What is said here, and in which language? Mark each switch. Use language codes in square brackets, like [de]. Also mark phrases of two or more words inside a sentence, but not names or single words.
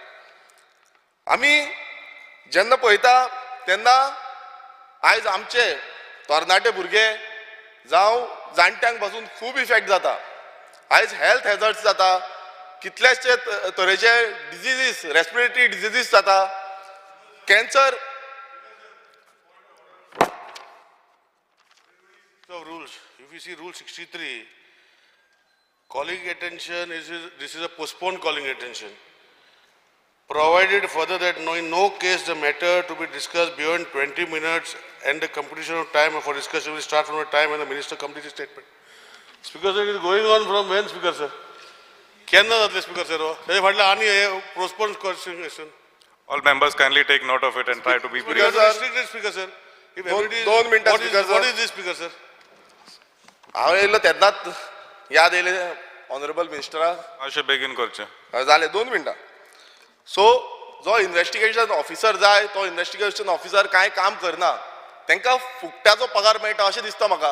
[kok] आमी जेन्ना पळयता तेन्ना आयज आमचे तरणाटे भुरगे जावं जाणट्यांक पासून खूब इफेक्ट जाता. आयज [en] health hazards [kok] जाता, कितलेशे तरेचे डिजिजीस, [en] respiratory diseases [kok] जाता, कॅन्सर. [en] Rules. If you see Rule 63, calling attention this is a postponed calling attention. Provided further that in no case the matter to be discussed beyond 20 minutes and the completion of time for discussion will start from the time when the minister completes his statement. Speaker sir, it is going on from when, Speaker sir? [kok] Kenna जातले [en] Speaker sir? [kok] ताचे फाटले आनी [en] postponed question. All members kindly take note of it and try to be brief. Speaker sir. If [kok] दोन मिनटां [en] Speaker sir. What is this, Speaker sir? [kok] हांव येयलो तेन्नाच याद येयले ऑनरेबल मिनिस्टराक. अशें बेगीन करचें जालें 2 मिनटां. सो जो [en] investigation officer [kok] जाय तो [en] investigation officer [kok] कांय काम करना, तांकां फुकट्याचो पगार मेळटा अशें दिसता म्हाका.